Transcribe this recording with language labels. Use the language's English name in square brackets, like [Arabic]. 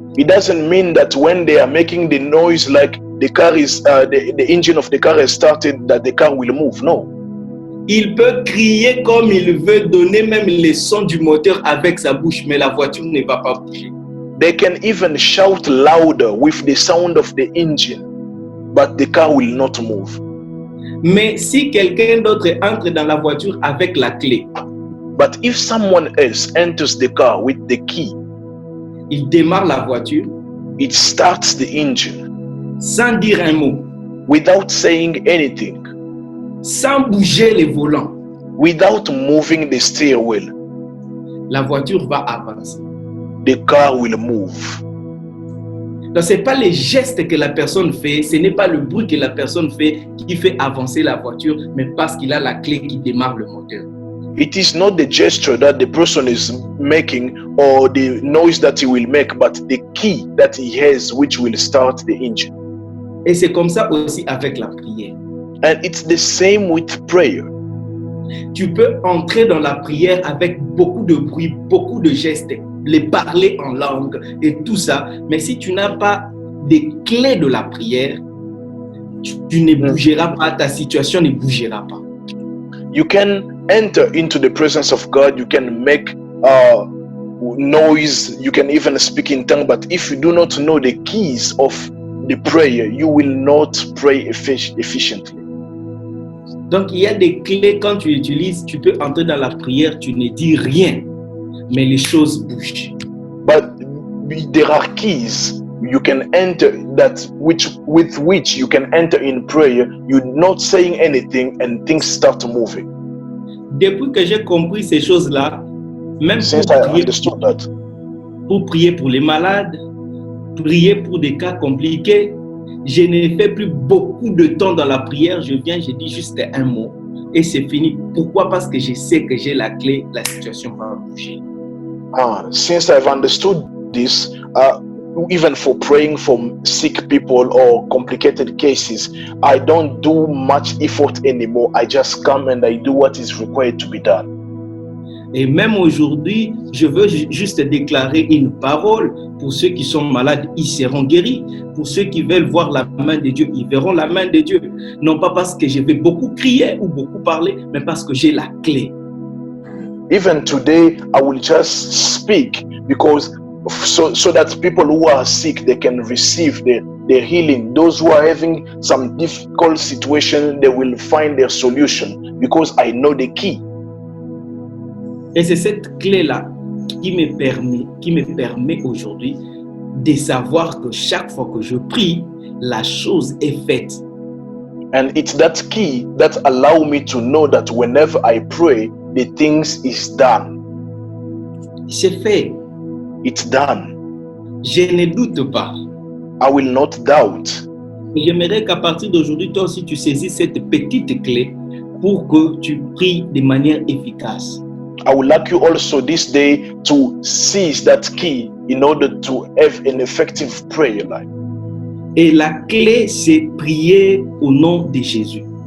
[English] It doesn't mean that when they are making the noise like the car is the engine of the car has started that the car will move. No. [French] Il peut crier comme il veut, donner même les sons du moteur avec sa bouche, mais la voiture ne va pas bouger. [English] They can even shout louder with the sound of the engine, but the car will not move. [French] Mais si quelqu'un d'autre entre dans la voiture avec la clé, [English] But if someone else enters the car with the key, [French] il démarre la voiture [English] it starts the engine [French] sans dire un mot, [English] without saying anything, [French] sans bouger les volants, [English] without moving the steering wheel, [French] la voiture va avancer. [English] the car will move. [French] Donc, ce n'est pas les gestes que la personne fait, ce n'est pas le bruit que la personne fait qui fait avancer la voiture, mais parce qu'il a la clé qui démarre le moteur. [English] It is not the gesture that the person is making or the noise that he will make, but the key that he has which will start the engine. [French] Et c'est comme ça aussi avec la prière. [English] And it's the same with prayer. [French] Tu peux entrer dans la prière avec beaucoup de bruit, beaucoup de gestes, les parler en langue et tout ça. Mais si tu n'as pas des clés de la prière, tu ne bougeras pas, ta situation ne bougera pas. [English] You can enter into the presence of God, you can make noise, you can even speak in tongue, but if you do not know the keys of the prayer, you will not pray efficiently. [French] Donc, il y a des clés quand tu utilises, tu peux entrer dans la prière, tu ne dis rien, mais les choses bougent. [English] But there are keys you can enter with which you can enter in prayer. You're not saying anything and things start moving. [French] Depuis que j'ai compris ces choses-là, même [English] Since I understood that, [French] pour prier pour les malades, prier pour des cas compliqués, je ne fais plus beaucoup de temps dans la prière. Je viens, je dis juste un mot et c'est fini. Pourquoi? Parce que je sais que j'ai la clé, la situation va bouger. [English] Since I've understood this, even for praying for sick people or complicated cases, I don't do much effort anymore. I just come and I do what is required to be done. [French] Et même aujourd'hui, je veux juste déclarer une parole. Pour ceux qui sont malades, ils seront guéris. Pour ceux qui veulent voir la main de Dieu, ils verront la main de Dieu. Non pas parce que je vais beaucoup crier ou beaucoup parler, mais parce que j'ai la clé. [English] Even today, I will just speak because so that people who are sick, they can receive their healing. Those who are having some difficult situation, they will find their solution because I know the key. [French] Et c'est cette clé-là qui me permet aujourd'hui de savoir que chaque fois que je prie, la chose est faite. [English] And it's that key that allow me to know that whenever I pray, the things is done. [French] C'est fait. [English] It's done. [French] Je ne doute pas. [English] I will not doubt. [French] J'aimerais qu'à partir d'aujourd'hui, toi aussi, tu saisisses cette petite clé pour que tu pries de manière efficace. [English] I would like you also this day to seize that key in order to have an effective prayer life. [French] Et la clé, c'est prier au nom de Jésus.